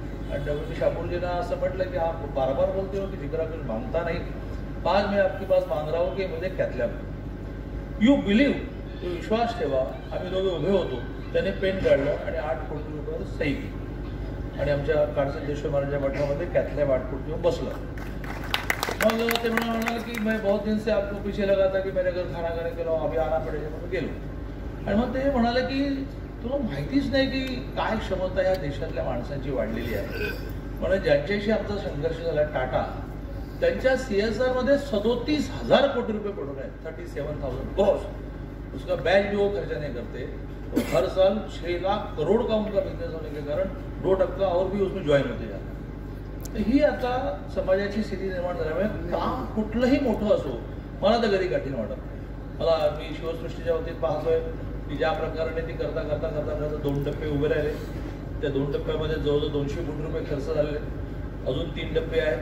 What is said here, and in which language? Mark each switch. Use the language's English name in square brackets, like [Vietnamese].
[Marathi] आणि त्यामुळे मी शापूरजींना असं म्हटलं की [Hindi] आप बार बार बोलते हो की जिक्रा कुछ मांगता नहीं, आज मैं आपके पास मांग रहा हूँ की मुझे कॅथलॅब. [English] you believe, [Marathi] तो विश्वास ठेवा. आम्ही दोघे उभे होतो, त्याने पेन काढलं आणि 8 कोटी रुपयावर सही केली. आणि आमच्या काळसिद्धेश्वर महाराजांच्या मठामध्ये कॅथलॅब 8 कोटी येऊन बसलं. मग ते म्हणाले की [Hindi] मैं बहुत दिन से आपको पीछे लगा था की मेरे घर खाना खाने के लिए अभी आना [Marathi] पडेल. म्हणून गेलो. आणि मग ते म्हणाले की तुला माहितीच नाही की काय क्षमता या देशातल्या माणसांची वाढलेली आहे. म्हणजे ज्यांच्याशी आमचा संघर्ष झाला टाटा, त्यांच्या CSRमध्ये 37,000 कोटी रुपये पडून आहेत. [Hindi] 37,000 करोड. उसका बैच भी वो खर्चा नहीं करते. तो हर साल 6 लाख करोड़ का उनका बिजनेस होने के कारण 2% और भी उसमें ज्वाइन होते [Marathi] जातात. ही आता समाजाची स्थिती निर्माण झाल्यामुळे काम कुठलंही मोठं असो मला तर कधी कठीण वाटत नाही. मला मी शिवसृष्टीच्या बाबतीत पाहतोय की ज्या प्रकारे ती करता 2 टप्पे उभे राहिले. त्या 2 टप्प्यामध्ये जवळजवळ 200 कोटी रुपये खर्च झालेले. अजून 3 टप्पे आहेत.